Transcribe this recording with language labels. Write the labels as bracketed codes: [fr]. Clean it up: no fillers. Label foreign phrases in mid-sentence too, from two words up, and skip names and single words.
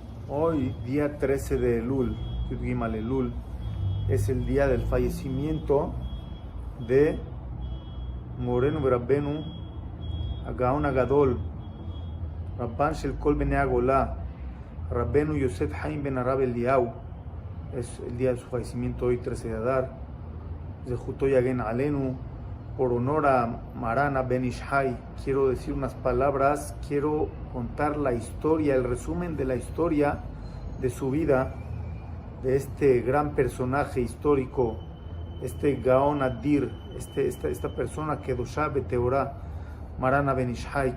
[es] Hoy, día 13 de Elul, [he] יוד גימל אלול, [es] es el día del fallecimiento de [he] מורנו רבנו הגאון הגדול רבן של כל בני הגולה רבנו יוסף חיים בן הרב אליהו. [es] Es el día de su fallecimiento hoy, 13 de Adar. [he] זכותו יגן עלינו, [es] por honor a Marana Ben Ishai, quiero decir unas palabras, quiero contar la historia, el resumen de la historia de su vida, de este gran personaje histórico, este [he] גאון אדיר, [es] esta persona que [he] קדושה בתורה, [es] Marana Ben Ishai.